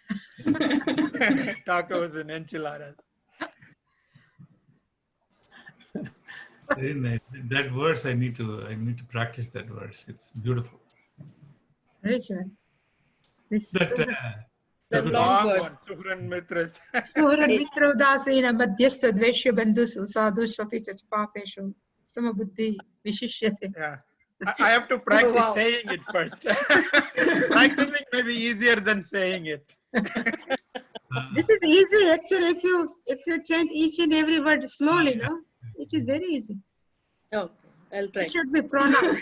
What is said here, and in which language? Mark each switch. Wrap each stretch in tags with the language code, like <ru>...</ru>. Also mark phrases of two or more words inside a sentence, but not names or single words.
<en>Tacos and enchiladas. Very nice. That verse, I need to practice that verse. It's beautiful. Which one? The long word.</en> <sa>Suhran Mitras. Suhran Mitra Udasena Madhyastha Dveshya Bandhusu Sadhu Shapicha Papeshu Samabuddhi Vishishyate.</sa> <en>Yeah. I have to practice saying it first. Practicing may be easier than saying it. This is easy actually if you chant each and every word slowly, no? It is very easy. Okay, I'll try. It should be pronounced.</en>